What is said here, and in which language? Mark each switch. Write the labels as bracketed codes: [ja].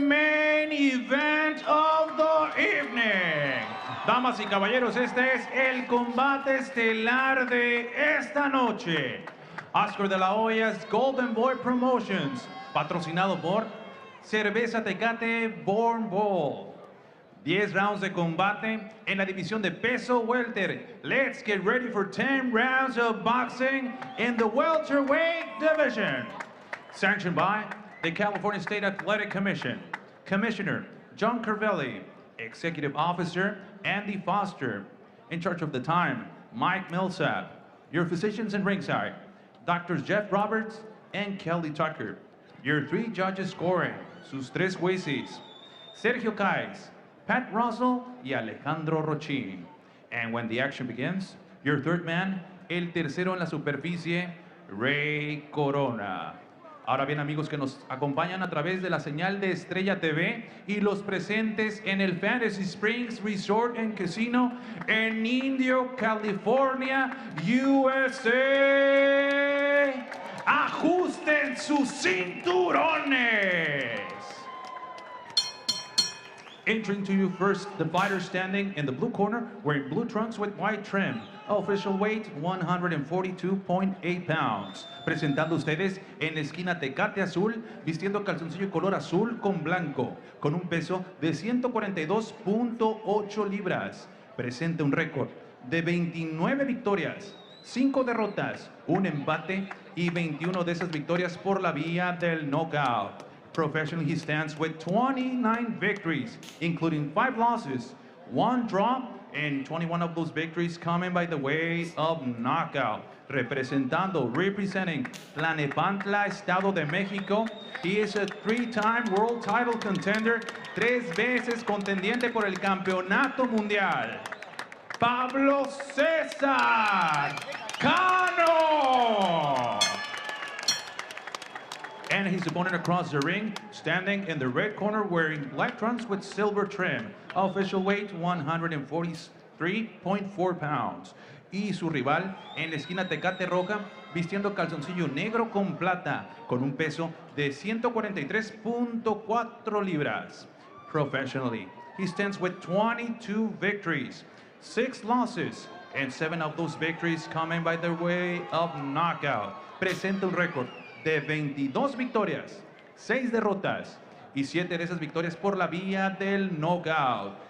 [en] main event of the evening. [es] Damas y caballeros, este es el combate estelar de esta noche. Oscar de la Hoya's Golden Boy Promotions, patrocinado por Cerveza Tecate Born Bowl. 10 rounds de combate en la división de peso welter. [en] Let's get ready for 10 rounds of boxing in the welterweight division. Sanctioned by the California State Athletic Commission. Commissioner John Carvelli, Executive Officer Andy Foster. In charge of the time, Mike Millsap. Your physicians in ringside, Doctors Jeff Roberts and Kelly Tucker. Your 3 judges scoring, [es] sus 3 jueces, [en] Sergio Caiz, Pat Russell y Alejandro Rochin. And when the action begins, your 3rd man, [es] el tercero en la superficie, [en] Ray Corona. [es] Ahora bien, amigos que nos acompañan a través de la señal de Estrella TV y los presentes en el Fantasy Springs Resort and Casino en Indio, California, USA. Ajusten sus cinturones. [en] Entering to you first, the fighter standing in the blue corner, wearing blue trunks with white trim. Official weight, 142.8 pounds. [es] Presentando ustedes en la esquina Tecate Azul, vistiendo calzoncillo color azul con blanco, con un peso de 142.8 libras. Presenta un récord de 29 victorias, 5 derrotas, un empate y 21 de esas victorias por la vía del knockout. [en] Professionally, he stands with 29 victories, including 5 losses, 1 draw, and 21 of those victories coming by the way of knockout. Representing Tlanepantla, Estado de México, he is a 3-time world title contender, [es] 3 veces contendiente por el campeonato mundial. [en] Pablo Cesar Cano. And his opponent across the ring, standing in the red corner, wearing black trunks with silver trim. Official weight, 143.4 pounds. [es] Y su rival, en la esquina Tecate Roja, vistiendo calzoncillo negro con plata, con un peso de 143.4 libras. [en] Professionally, he stands with 22 victories, 6 losses, and 7 of those victories coming by the way of knockout. [es] Presenta un récord de 22 victorias, 6 derrotas y 7 de esas victorias por la vía del knockout.